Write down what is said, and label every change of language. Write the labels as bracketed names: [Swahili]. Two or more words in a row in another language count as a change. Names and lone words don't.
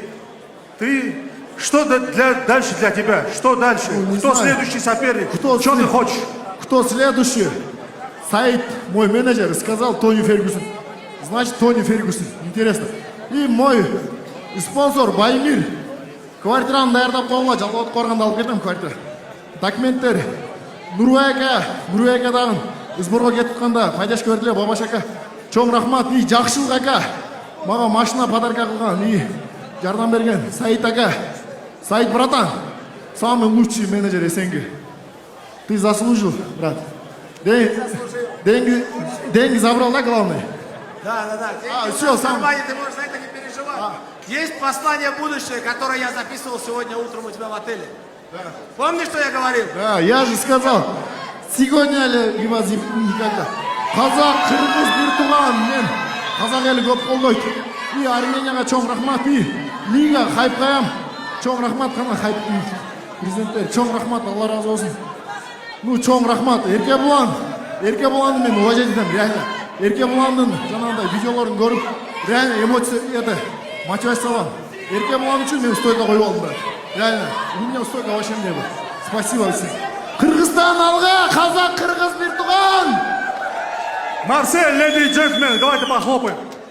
[Russian] Ты, что дальше для тебя? Что дальше? Не Кто знаю. следующий соперник? Кто Что ты след- хочешь? Кто следующий? Саид, мой менеджер, сказал Тони Фергюсон. Значит, Тони Фергюсон. Интересно. И мой спонсор Баймир. [Kyrgyz] Квартираны даярдап койгула, жалгап коргонду алып кетем квартира. Документтер. Нурбек дагы сборго кетип атканда пайдашка бердиле, Бабаш ака. Чоң рахмат. И Жакшылык ака. Мага машина подарка кылган. И жардам берген. Саид ака. Саид, [Russian] братан. Самый лучший менеджер СНГ. Ты заслужил, брат. Деньги забрал, да, главное? Да. Все, сам. Нормально, ты можешь за это не переживать. Есть послание будущее, которое я записывал сегодня утром у тебя в отеле. Да. Помнишь, что я говорил? Да, я же сказал. Сегодня либо никогда. [Kyrgyz] Казак, кыргыз бир туган мен. Казак эли көп колдойт. И Арменияга чоң рахмат. И Лига хайпкаям. Чоң рахмат кана хайп. Президенттер, чоң рахмат, Алла разы болсун. Ну, чоң рахмат. Еркебуланды мен уважать етем, реально. Еркебуландын жанагындай видеолорун көрүп, реально эмоция, это, мотивация алам. Еркебулан үчүн мен стойка коюп алдым, [Russian] брат. Реально, у меня стойка вообще не было. Спасибо всем. [Kyrgyz] Кыргызстан алга, казак, кыргыз бир туган. [Russian] Марсель, леди и джентльмены, давайте похлопаем.